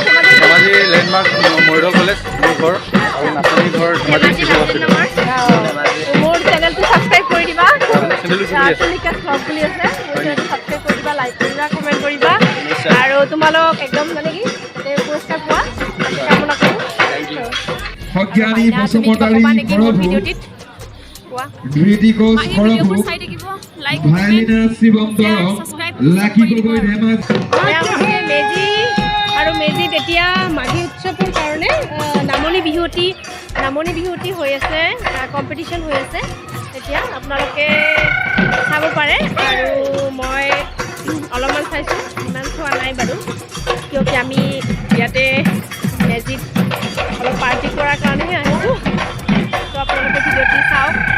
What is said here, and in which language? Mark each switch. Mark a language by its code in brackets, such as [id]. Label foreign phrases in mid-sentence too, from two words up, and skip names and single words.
[as] ধেমাজি লেণ্ডমাৰ্ক মৰিগাঁও কলেজ মোৰ ঘৰ আৰু নাচনী ঘৰ ধেমাজি মোৰ চেনেলটো ছাবস্ক্ৰাইব কৰি দিবা তুলিকা'S ব্লগ বুলি আছে ছাবস্ক্ৰাইব কৰি দিবা লাইক কৰিবা কমেণ্ট কৰিবা আৰু তোমালোক একদম মানে কি পুৰস্কাৰ পোৱা কামনা কৰোঁ Hokiani Pasumotari Korobu, Druidicos Korobu, Bhailina Sibam Doro, Lucky Gogoi Dhemas. মেজি আৰু মেজিত এতিয়া মাঘী উৎসৱৰ কাৰণে নামনি বিহুটি হৈ আছে কম্পিটিশ্যন হৈ আছে এতিয়া আপোনালোকে চাব পাৰে আৰু মই অলপমান চাইছোঁ ইমান চোৱা নাই বাৰু কিয়কি আমি ইয়াতে মেজিত অলপ পাৰ্টি কৰাৰ কাৰণেহে আহিছোঁ তো আপোনালোকে ভিডিঅ'টি চাওক